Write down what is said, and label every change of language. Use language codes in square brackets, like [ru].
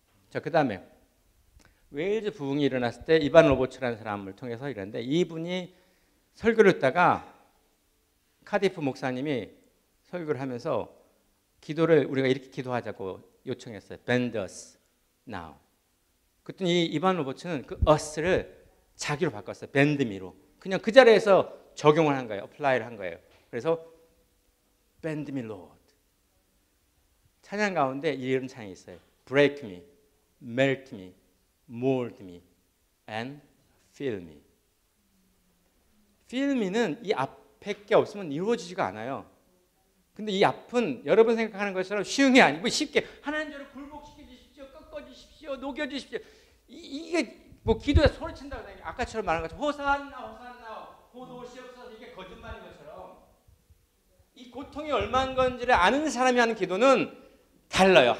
[ko] 자, 그 다음에 웨일즈 부흥이 일어났을 때 이반 로버츠라는 사람을 통해서 이랬는데 이분이 설교를 듣다가 카디프 목사님이 설교를 하면서 기도를 우리가 이렇게 기도하자고 요청했어요. [en] Bend us now. [ko] 그랬더니 이 이반 로버츠는 그 us를 자기로 바꿨어요. [en] bend me [ko] 로. 그냥 그 자리에서 적용을 한 거예요. apply를 한 거예요. 그래서 [en] bend me Lord. [ko] 찬양 가운데 이런 찬양이 있어요. [en] break me, melt me, mold me, and fill me. fill me [ko] 는 이 앞에 게 없으면 이루어지지가 않아요. 근데 이 앞은 여러분 생각하는 것처럼 쉬운 게 아니고 쉽게 하나님 저를 굴복시켜 주십시오, 꺾어 주십시오, 녹여 주십시오. 이게 뭐 기도에 소리친다고 아까처럼 말한 것처럼 호산나 호산나 호도시옵소서 이게 거짓말인 것처럼 이 고통이 얼마인 건지를 아는 사람이 하는 기도는 달라요.